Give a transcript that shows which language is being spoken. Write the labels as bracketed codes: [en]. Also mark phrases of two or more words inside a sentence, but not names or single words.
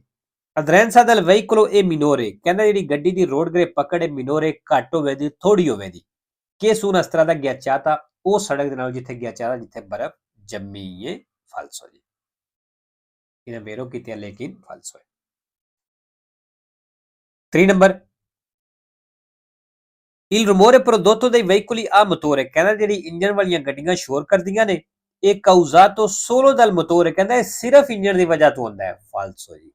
[it] aderenza del veicolo [pa] ਇਹ ਮਿਨੋਰੇ ਕਹਿੰਦਾ ਜਿਹੜੀ ਗੱਡੀ ਦੀ ਰੋਡ ਗ੍ਰਿਪ ਪਕੜ ਹੈ ਮਿਨੋਰੇ ਘੱਟ ਹੋਵੇ ਦੀ ਥੋੜੀ ਹੋਵੇ ਦੀ। ਕਿ [it] su una strada ghiacciata [pa] ਉਹ ਸੜਕ ਦੇ ਨਾਲ ਜਿੱਥੇ ਗਿਆਚਾਤਾ ਜਿੱਥੇ ਬਰਫ਼ ਜੰਮੀ ਹੈ। ਫਾਲਸੋ ਜੀ, ਇਹਨਾਂ ਵੇਰੋ ਕੀਤੀਆਂ ਲੇਕਿਨ ਫਾਲਸੋ ਹੈ। 3 ਨੰਬਰ [it] Il rumore prodotto dai veicoli a motore [pa] ਕਹਿੰਦਾ ਜਿਹੜੀ ਇੰਜਨ ਵਾਲੀਆਂ ਗੱਡੀਆਂ ਸ਼ੋਰ ਕਰਦੀਆਂ ਨੇ ਇਹ [it] causato solo dal motore [pa] ਕਹਿੰਦਾ ਇਹ ਸਿਰਫ ਇੰਜਨ ਦੀ ਵਜ੍ਹਾ ਤੋਂ ਹੁੰਦਾ ਹੈ ਫਾਲਸੋ ਜੀ